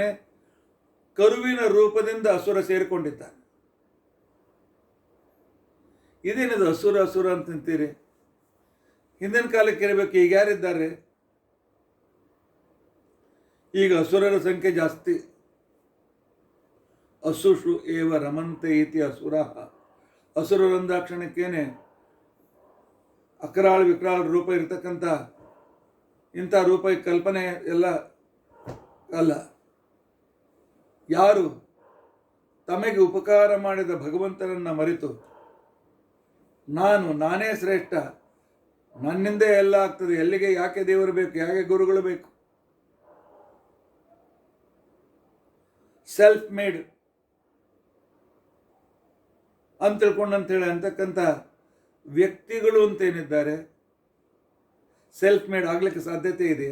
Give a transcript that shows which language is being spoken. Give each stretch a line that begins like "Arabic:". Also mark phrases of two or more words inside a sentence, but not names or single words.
Kannada: ಕರುವಿನ ರೂಪದಿಂದ ಅಸುರ ಸೇರಿಕೊಂಡಿದ್ದಾನೆ. ಇದೇನಿದು ಅಸುರ ಅಂತಂತೀರಿ? ಹಿಂದಿನ ಕಾಲಕ್ಕೆ ಇರಬೇಕು, ಈಗ ಯಾರಿದ್ದಾರೆ? ಈಗ ಅಸುರರ ಸಂಖ್ಯೆ ಜಾಸ್ತಿ.
Sanskrit: ಅಸುಷು ಏವ ರಮಂತೆ ಇತಿ ಅಸುರ.
Kannada: ಅಸುರರಂದಾಕ್ಷಣಕ್ಕೇನೆ ಅಕರಾಳ ವಿಕರಾಳ ರೂಪ ಇರತಕ್ಕಂಥ ಇಂಥ ರೂಪ ಕಲ್ಪನೆ ಎಲ್ಲ ಅಲ್ಲ. ಯಾರು ತಮಗೆ ಉಪಕಾರ ಮಾಡಿದ ಭಗವಂತನನ್ನು ಮರೆತು ನಾನೇ ಶ್ರೇಷ್ಠ, ನನ್ನಿಂದ ಎಲ್ಲ ಆಗ್ತದೆ, ಎಲ್ಲಿಗೆ ಯಾಕೆ ದೇವರು ಬೇಕು, ಯಾಕೆ ಗುರುಗಳು ಬೇಕು,
English: self made
Kannada: ಅಂತ ತಿಳ್ಕೊಂಡಂತೇಳಿ ಅಂತಕ್ಕಂಥ ವ್ಯಕ್ತಿಗಳು ಅಂತೇನಿದ್ದಾರೆ,
English: self made
Kannada: ಆಗಲಿಕ್ಕೆ ಸಾಧ್ಯತೆ ಇದೆಯಾ?